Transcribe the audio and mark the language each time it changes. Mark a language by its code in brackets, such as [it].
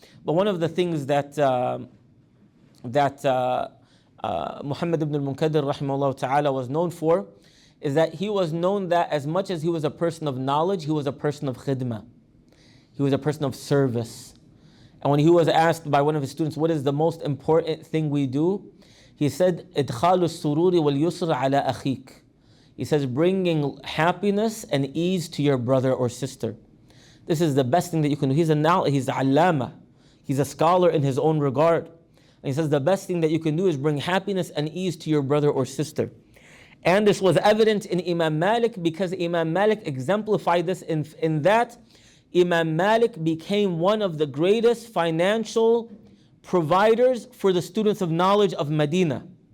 [en] But one of the things that Muhammad ibn al-Munkadir rahimahullah ta'ala was known for is that he was known that as much as he was a person of knowledge, he was a person of khidmah. He was a person of service. And when he was asked by one of his students, what is the most important thing we do? [ar] He said, إِدْخَالُ السُّرُورِ وَالْيُسْرِ عَلَى أَخِيكَ. [en] He says, bringing happiness and ease to your brother or sister. This is the best thing that you can do. He's an allama. He's a scholar in his own regard. And he says, the best thing that you can do is bring happiness and ease to your brother or sister. And this was evident in Imam Malik, because Imam Malik exemplified this in that Imam Malik became one of the greatest financial providers for the students of knowledge of Medina.